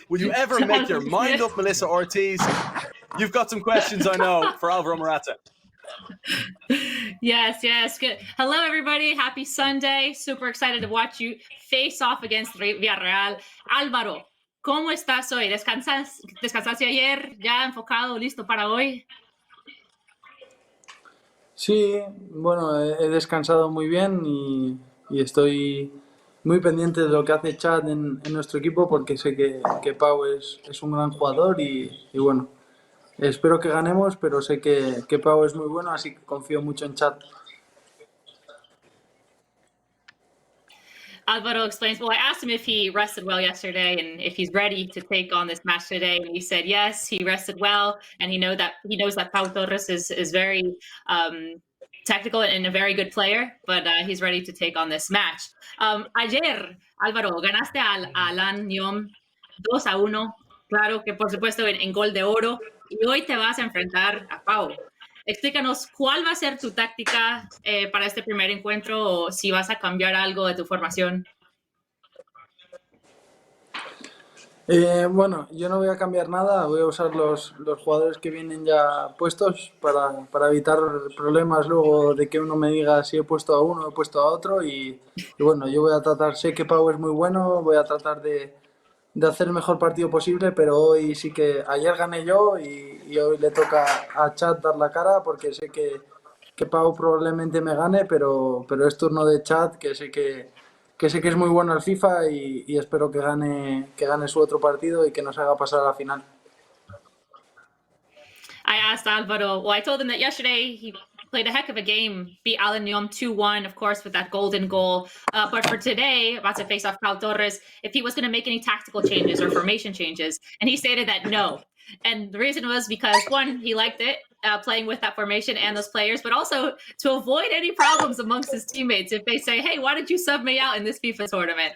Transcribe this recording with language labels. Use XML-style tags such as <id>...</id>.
<en>Will you ever make your mind up, Melissa Ortiz? You've got some questions, I know, for Álvaro Morata. Yes. Good. Hello, everybody. Happy Sunday. Super excited to watch you face off against Villarreal.</en> <es>Álvaro, ¿cómo estás hoy? ¿Descansaste ayer? ¿Ya enfocado, listo para hoy? Sí, bueno, he descansado muy bien y estoy muy pendiente de lo que hace Chad en nuestro equipo porque sé que Pau es un gran jugador y bueno, espero que ganemos, pero sé que Pau es muy bueno, así que confío mucho en Chad.</es> <en>Álvaro explains, well, I asked him if he rested well yesterday and if he's ready to take on this match today. And he said, yes, he rested well. And he knows that Pau Torres is very technical and a very good player, but he's ready to take on this match.</en> <es>Ayer, Álvaro, ganaste a Nyom 2-1. Claro que por supuesto en gol de oro. Y hoy te vas a enfrentar a Pau. Explícanos cuál va a ser tu táctica para este primer encuentro o si vas a cambiar algo de tu formación. Bueno, yo no voy a cambiar nada, voy a usar los jugadores que vienen ya puestos para evitar problemas luego de que uno me diga si he puesto a uno o he puesto a otro y bueno, yo voy a tratar, sé que Pau es muy bueno, voy a tratar de hacer el mejor partido posible, pero hoy sí que ayer gané yo y hoy le toca a Chad dar la cara porque sé que Pau probablemente me gane, pero es turno de Chad, que sé que es muy bueno al FIFA y espero que gane su otro partido y que nos haga pasar a la final.</es> <en>I asked Álvaro, well, I told him that yesterday he played a heck of a game, beat Nyom 2-1, of course, with that golden goal. But for today, about to face off Pau Torres, if he was going to make any tactical changes or formation changes. And he stated that no. And the reason was because, one, he liked it, playing with that formation and those players, but also to avoid any problems amongst his teammates if they say, hey, why did you sub me out in this FIFA tournament?</en>